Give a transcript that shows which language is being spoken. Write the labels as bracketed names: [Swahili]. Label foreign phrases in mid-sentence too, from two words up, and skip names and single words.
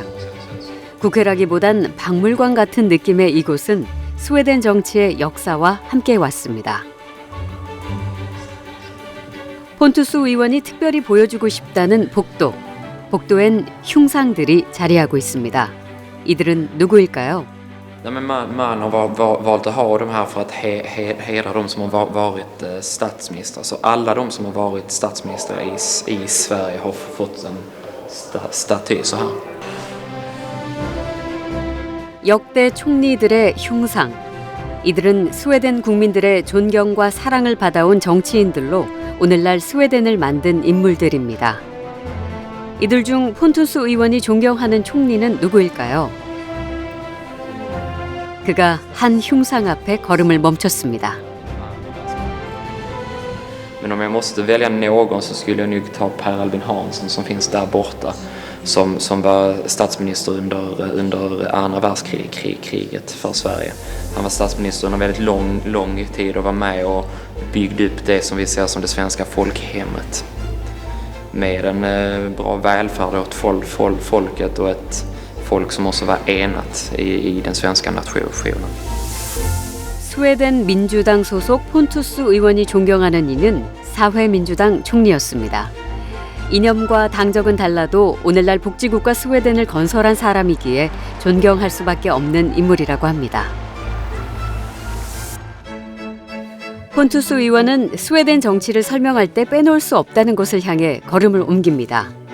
[Korean] 국회라기보단 박물관 같은 느낌의 이곳은 스웨덴 정치의 역사와 함께 왔습니다. 폰투스 의원이 특별히 보여주고 싶다는 복도. 복도엔 흉상들이 자리하고 있습니다. 이들은 누구일까요? [Swedish] Nej, men man har valt att ha de här för att hedra de som har varit statsminister. Så alla de som har varit statsminister i Sverige har fått en staty så här. [Korean] 역대 총리들의 흉상. 이들은 스웨덴 국민들의 존경과 사랑을 받아온 정치인들로 오늘날 스웨덴을 만든 인물들입니다. 이들 중 폰투스 의원이 존경하는 총리는 누구일까요? 그가 한 흉상 앞에 걸음을 멈췄습니다. [Swedish] Men om jag måste välja någon så skulle jag nog ta Per Albin Hansson som finns där borta som var statsminister under andra världskriget för Sverige. Han var statsminister under väldigt lång tid och var med och byggde upp det som vi ser som det svenska folkhemmet. Med en bra välfärd åt folket och ett folk som också var enat i den svenska nationen. [Korean] 스웨덴 민주당 소속 폰투스 의원이 존경하는 이는 사회민주당 총리였습니다. 이념과 당적은 달라도 오늘날 복지국가 스웨덴을 건설한 사람이기에 존경할 수밖에 없는 인물이라고 합니다. 폰투스 의원은 스웨덴 정치를 설명할 때 빼놓을 수 없다는 곳을 향해 걸음을 옮깁니다.